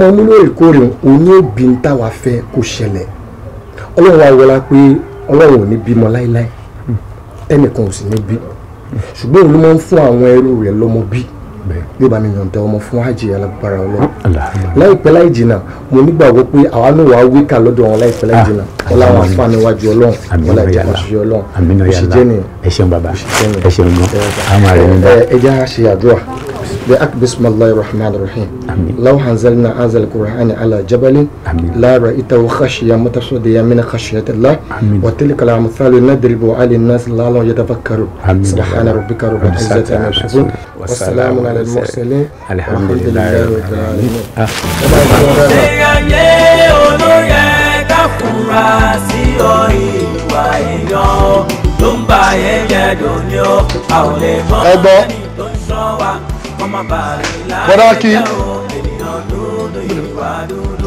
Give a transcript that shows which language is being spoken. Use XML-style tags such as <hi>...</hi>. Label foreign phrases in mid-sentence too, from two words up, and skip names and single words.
<yo>máa mú lóòrèkóòrè òní òbí ń táwa fẹ́ kó ṣẹlẹ̀ Ọlọ́run wa wọlá pé Ọlọ́run ò ní bímọ láíláí ẹnìkan ò sì ní bí ṣùgbọ́n òun ló máa ń fún àwọn ẹrú rẹ̀ lọ́mọ bí yóò bá mi yọ̀ǹda ọmọ fún hajj alágbára Ọlọ́run láìpẹ́ láì jìnnà mo nígbàgbọ́ pé àwa náà wàá wíkà lọ́dọ̀ wọn láìpẹ́ láì jìnnà ọláwọn afáàní wájú Ọlọ́run ọlá ìjà àṣeyọ Ọlọ́run òṣìṣẹ́ nìyẹn. Ẹ ṣeun bàbá ẹ ṣeun gan àwọn àrẹ ń bá. ẹ jẹ́ àṣẹ àdúrà</yo> <ar>بسم الله الرحمن الرحيم لو أنزلنا هذا القرآن على جبل لرأيته خاشعا متصدعا من خشية الله وتلك الأمثال نضرب على الناس لعلهم يتفكرون سبحان ربك رب العزة عما يصفون وسلام على المرسلين الحمد لله رب العالمين.</ar> <yo>Ṣé ayé olóyè ká fura sí ọ ìwà èèyàn ló ń ba ẹ̀jẹ̀ dòní o. A ò lè mọ̀ ẹni tó ń ṣọ́ wa kọ́ má bàa ní láyé jẹ́ o. Ènìyàn dúdú ìwà dúdú</yo>